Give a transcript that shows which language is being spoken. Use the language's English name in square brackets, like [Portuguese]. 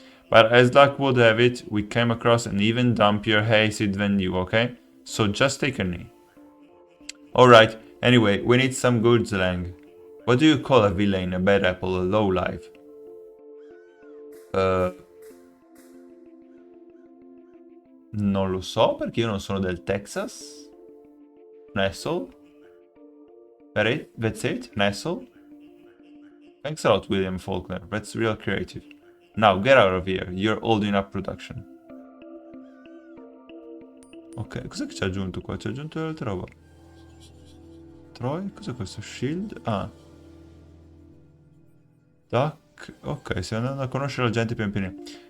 [English] But as luck would have it, we came across an even dumpier hayseed than you, okay? So just take a knee. Alright, anyway, we need some good slang. What do you call a villain, a bad apple, a lowlife? [Italian] Non lo so perché io non sono del Texas. [English] Nestle? That's it? Nestle? Thanks a lot, William Faulkner. That's real creative. Now, get out of here. You're holding up production. [Italian] Ok, cos'è che ci ha aggiunto qua? Ci ha aggiunto l'altra roba. Troy? Cos'è questo? Shield? Ah. [English] Duck? [Italian] Ok, stiamo andando a conoscere la gente pian pianino.